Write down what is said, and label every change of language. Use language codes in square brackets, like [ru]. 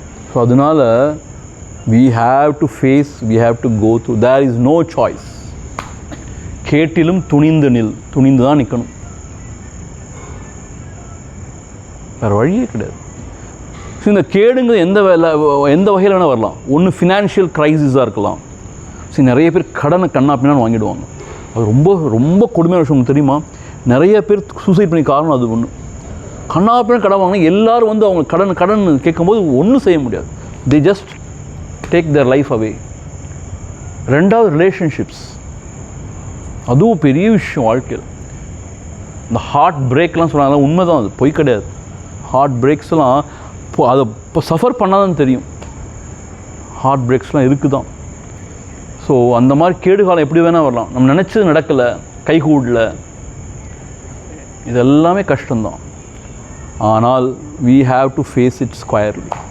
[en] So அதனால் we have to face, we have to go through. There is no choice. [ta] கேட்டிலும் துணிந்து நில். துணிந்து தான் நிற்கணும், வேறு வழியே கிடையாது. ஸோ இந்த கேடுங்க எந்த வகையில் வேணால் வரலாம். ஒன்று ஃபினான்ஷியல் க்ரைசிஸாக இருக்கலாம். நிறைய பேர் கடனை கண்ணாப்பினான்னு வாங்கிடுவாங்க. அது ரொம்ப ரொம்ப கொடுமையான விஷயம் தெரியுமா? நிறைய பேர் சூசைட் பண்ணி காரணம் அது ஒன்று. கண்ணாப்பினா கடன் வாங்கினா எல்லோரும் அவங்க கடன் கேட்கும்போது ஒன்றும் செய்ய முடியாது. [en] they just take their life away. [ta] ரெண்டாவது ரிலேஷன்ஷிப்ஸ், அதுவும் பெரிய விஷயம் வாழ்க்கையில். இந்த ஹார்ட் பிரேக்லாம் சொன்னாங்க, உண்மைதான், அது பொய் கிடையாது. ஹார்ட் பிரேக்ஸ்லாம் அதை இப்போ சஃபர் பண்ணாதான் தெரியும். ஹார்ட் பிரேக்ஸ்லாம் இருக்குது தான். ஸோ அந்த மாதிரி கேடு காலம் எப்படி வேணால் வரலாம். நம்ம நினச்சது நடக்கலை, கைகூடல, இதெல்லாமே கஷ்டம்தான். [en] ஆனால் we have to face it squarely.